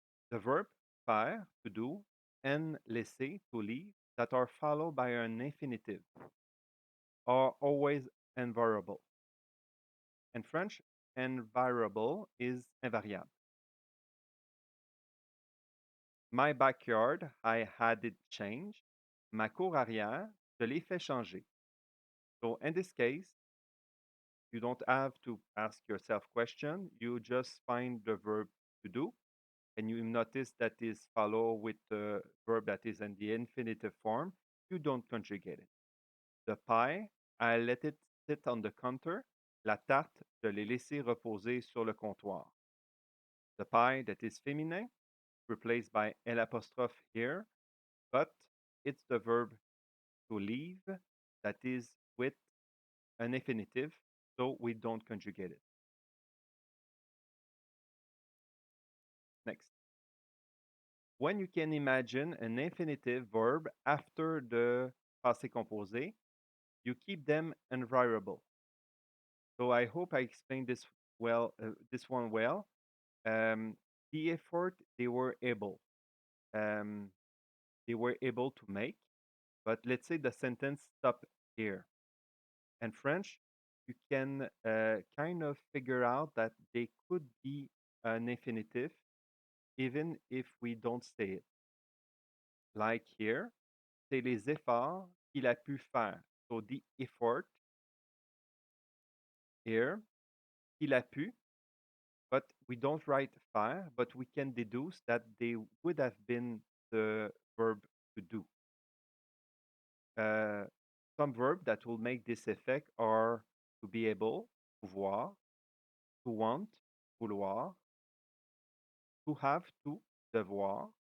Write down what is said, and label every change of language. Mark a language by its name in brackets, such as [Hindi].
[English] The verb faire, to do, and laisser, to leave, that are followed by an infinitive are always invariable. In French, invariable is invariable. My backyard, I had it changed. [French] Ma cour arrière, je l'ai fait changer. [English] So in this case, you don't have to ask yourself question. You just find the verb to do and you notice that is follow with the verb that is in the infinitive form, you don't conjugate it. The pie, I let it sit on the counter. [French] La tarte, je l'ai laissé reposer sur le comptoir. [English] The pie that is feminine, replaced by L apostrophe here, but it's the verb to leave that is with an infinitive, so we don't conjugate it. Next. When you can imagine an infinitive verb after the passé composé, you keep them invariable. So I hope I explained this one well. Um, the effort um, they were able to make, but let's say the sentence stop here. In French, you can kind of figure out that they could be an infinitive even if we don't say it. [French] Like here, c'est les efforts qu'il a pu faire. [English] So the effort here, [French] qu'il a pu, [English] but we don't write faire, but we can deduce that they would have been the verb to do. Uh, some verb that will make this effect are to be able, pouvoir, to want, vouloir, to have, to, devoir.